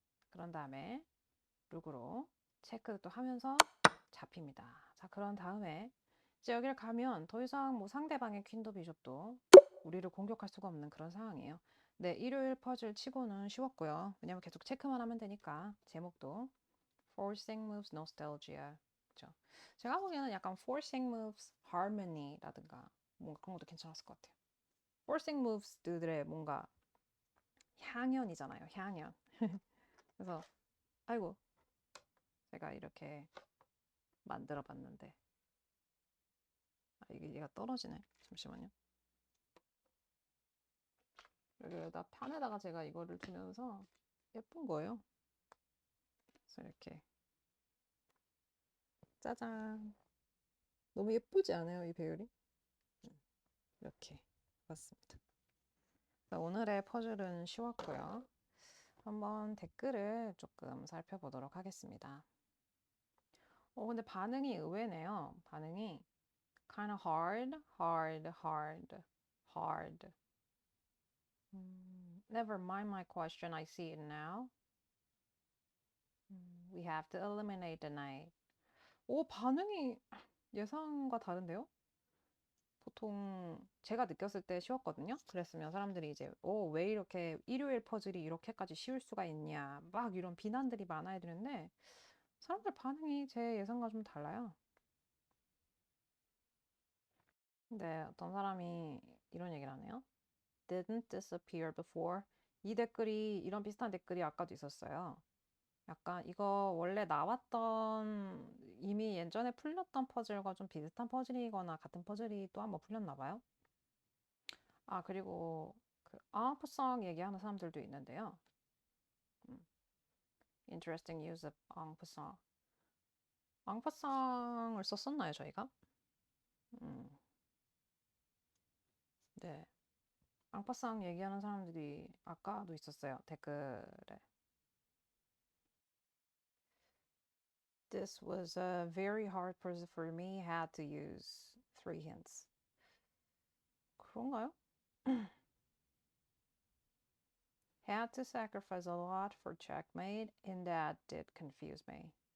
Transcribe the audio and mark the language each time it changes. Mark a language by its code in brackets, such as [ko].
[ko] 그런 다음에 룩으로 체크도 또 하면서 잡힙니다. 자, 그런 다음에 이제 여기를 가면 더 이상 뭐 상대방의 퀸도 비숍도 우리를 공격할 수가 없는 그런 상황이에요. 네, 일요일 퍼즐 치고는 쉬웠고요. 왜냐면 계속 체크만 하면 되니까. 제목도 Forcing Moves Nostalgia. 그렇죠? 제가 보기에는 약간 Forcing Moves Harmony라든가 뭔가 그런 것도 괜찮았을 것 같아요. Forcing Moves들의 뭔가 향연이잖아요. 향연. 그래서 아이고 제가 이렇게 만들어 봤는데. 아, 이게 얘가 떨어지네. 잠시만요. 여기다 판에다가 제가 이거를 두면서 예쁜 거예요. 그래서 이렇게 짜잔. 너무 예쁘지 않아요, 이 배율이? 이렇게 봤습니다. 오늘의 퍼즐은 쉬웠고요. 한번 댓글을 조금 살펴보도록 하겠습니다. 근데 반응이 의외네요. 반응이 [en] kind of hard, hard, hard, hard. Never mind my question, I see it now. We have to eliminate the night. [ko] 반응이 예상과 다른데요? 보통 제가 느꼈을 때 쉬웠거든요. 그랬으면 사람들이 이제 왜 이렇게 일요일 퍼즐이 이렇게까지 쉬울 수가 있냐 막 이런 비난들이 많아야 되는데 사람들 반응이 제 예상과 좀 달라요. 근데 어떤 사람이 이런 얘기를 하네요. [en] Didn't disappear before. [ko] 이 댓글이 이런 비슷한 댓글이 아까도 있었어요. 약간 이거 원래 나왔던 이미 예전에 풀렸던 퍼즐과 좀 비슷한 퍼즐이거나 같은 퍼즐이 또 한번 풀렸나 봐요. 그리고 그 앙푸성 얘기하는 사람들도 있는데요. [en] Interesting use of 앙푸성. [ko] 앙푸성을 썼었나요, 저희가? 네. 앙푸성 얘기하는 사람들이 아까도 있었어요, 댓글에. [en] This was a very hard puzzle for me. Had to use 3 hints. [ko] 그런가요? [en] Had to sacrifice a lot for checkmate, and that did confuse me.